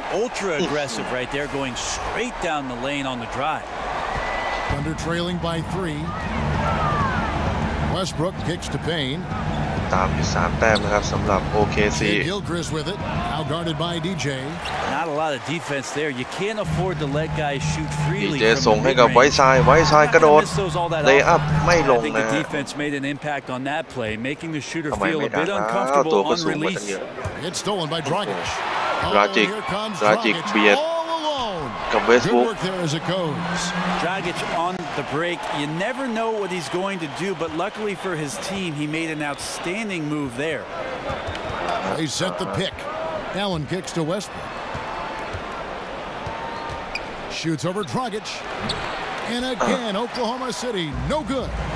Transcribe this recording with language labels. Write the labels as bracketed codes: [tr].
[en] ultra aggressive right there, going straight down the lane on the drive. Under trailing by 3. Westbrook kicks to Payne. [th] ตามอยู่3 แต้มนะครับสำหรับ OKC. [en] Gilchrist with it, now guarded by DJ. Not a lot of defense there. You can't afford to let guys shoot freely. [th] DJ ส่งให้กับไวท์ไซด์กระโดดเลย์อัพไม่ลง [en] I think [th] นะ [en] the defense made an impact on that play, making the shooter feel a bit uncomfortable on release. It's stolen by Dragic. [th] Dragic เบียดกับเวสต์บรูค [en] Dragic on the break. You never know what he's going to do, but luckily for his team, he made an outstanding move there. They set the pick. Allen kicks to Westbrook. Shoots over Dragic. And again, Oklahoma City, no good.